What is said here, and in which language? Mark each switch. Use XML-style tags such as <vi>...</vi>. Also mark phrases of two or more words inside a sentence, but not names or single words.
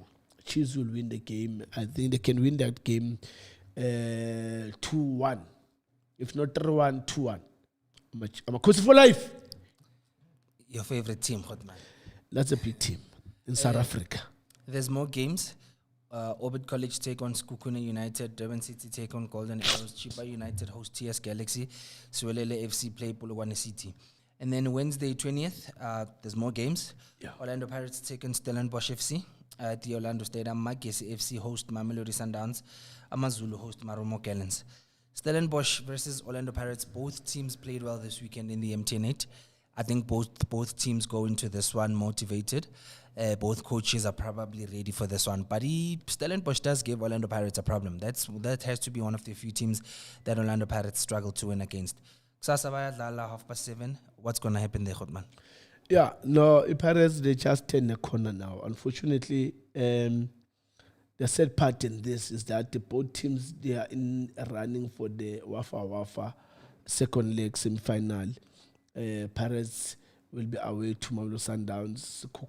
<en>Chiefs will win the game. I think they can win that game 2-1. If not 3-1, 2-1. I'm a coach for life. Your favorite team, Hotman? That's a big team in South Africa. There's more games. Orbit College take on Skukune United. Durban City take on Golden Arrows. Chipa United host TS Galaxy. Suelele FC play Polokwane City. And then Wednesday 20th, there's more games. Yeah. Orlando Pirates take on Stellenbosch FC. At the Orlando Stadium, Magesi FC host Mamelodi Sundowns. Amazulu host Marumo Gallants. Stellenbosch versus Orlando Pirates. Both teams played well this weekend in the MTN8. I think both teams go into this one motivated. Both coaches are probably ready for this one. But Stellenbosch does give Orlando Pirates a problem. That has to be one of the few teams that Orlando Pirates struggle to win against.</en> <zu>Kusasa bayadlala 7:30.</zu> <en>What's going to happen there, Hotman? Yeah, no, Pirates, they just turn the corner now. Unfortunately, the sad part in this is that the both teams, they are in running for the Wafa second leg semi-final. Pirates will be away to Mamelodi Sundowns.</en>